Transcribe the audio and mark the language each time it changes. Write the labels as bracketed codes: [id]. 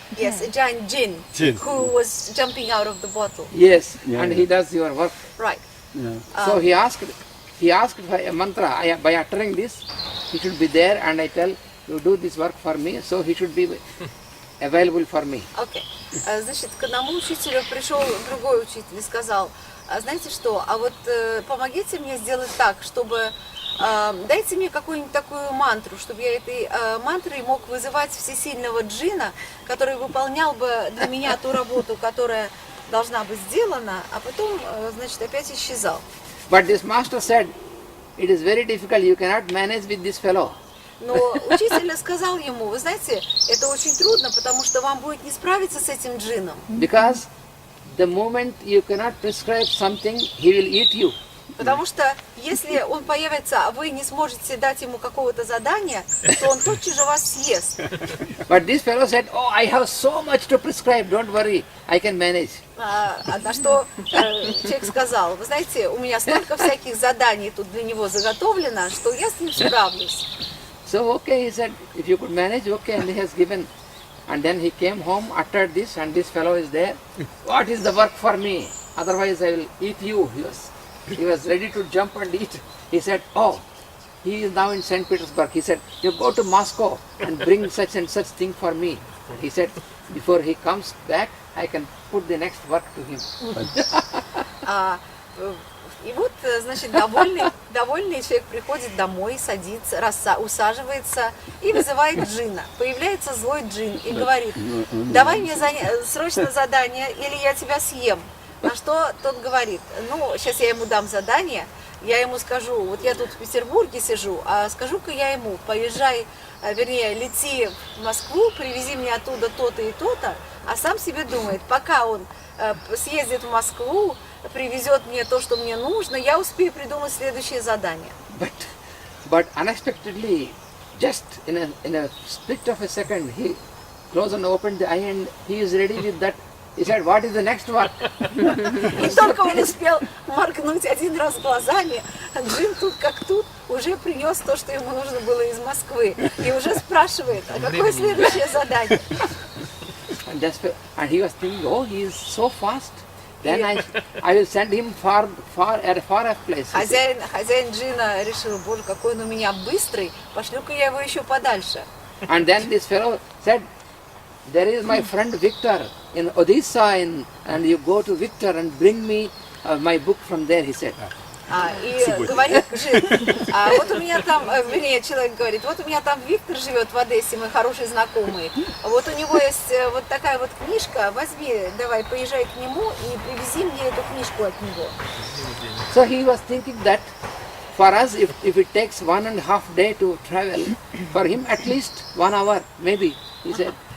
[en] Yes, a giant jinn who was jumping out of the bottle. Yes, Yeah, and yeah. he does your work. Right. Yeah. So he asked for a mantra. By uttering this, he should be there, and I tell you do this work for me. So he should be available for me. [ru] Окей. Значит, к одному учителю пришел другой учитель и сказал, знаете что, а вот помогите мне сделать так, чтобы дайте мне какую-нибудь такую мантру, чтобы я этой мантрой мог вызывать всесильного джина, который выполнял бы для меня ту работу, которая должна быть сделана, а потом, значит, опять исчезал. [en] But this master said, it is very difficult. You cannot manage with this fellow. [ru] Но учитель сказал ему, вы знаете, это очень трудно, потому что вам будет не справиться с этим джином. [en] Because the moment you cannot prescribe something, he will eat you. [ru] Потому что если он появится, а вы не сможете дать ему какого-то задания, то он тотчас же вас съест. [en] But this fellow said, "Oh, I have so much to prescribe. Don't worry, I can manage." [ru] На что человек сказал: вы знаете, у меня столько всяких заданий тут для него заготовлено, что я с ним справлюсь. [en] So okay, he said, if you could manage, okay, and he has given. And then he came home, uttered this, and this fellow is there. What is the work for me? Otherwise I will eat you. He was ready to jump and eat. He said, oh, he is now in St. Petersburg. He said, you go to Moscow and bring such and such thing for me. And he said, before he comes back, I can put the next work to him. [ru] И вот, значит, довольный человек приходит домой, садится, усаживается и вызывает джинна. Появляется злой джин и говорит: давай мне срочно задание, или я тебя съем. На что тот говорит: ну, сейчас я ему дам задание, я ему скажу, вот я тут в Петербурге сижу, а скажу-ка я ему: поезжай, вернее, лети в Москву, привези мне оттуда то-то и то-то, а сам себе думает, пока он съездит в Москву, привезет мне то, что мне нужно, я успею придумать следующее задание. [en] But unexpectedly, just in a split of a second, he closed and opened the eye and he is ready with that. He said, what is the next work? [ru] И только он успел моргнуть один раз глазами, джин тут как тут уже принес то, что ему нужно было из Москвы, и уже спрашивает, а какое следующее задание? [en] And he was thinking, oh, he is so fast. Then I will send him far off place. [ru] Хозяин джина решил: боже, какой он у меня быстрый, пошлю-ка я его еще подальше. [en] And then this fellow said, there is my friend Victor in Odisha, and you go to Victor and bring me my book from there, he said. [ru] И говорит джин: вот у меня там, вернее, человек говорит, вот у меня там Виктор живет в Одессе, мой хороший знакомый, вот у него есть вот такая вот книжка, возьми, давай, поезжай к нему и привези мне эту книжку от него. [en] So he was thinking that for us, if it takes 1.5 day to travel, for him at least 1 hour, maybe, he said.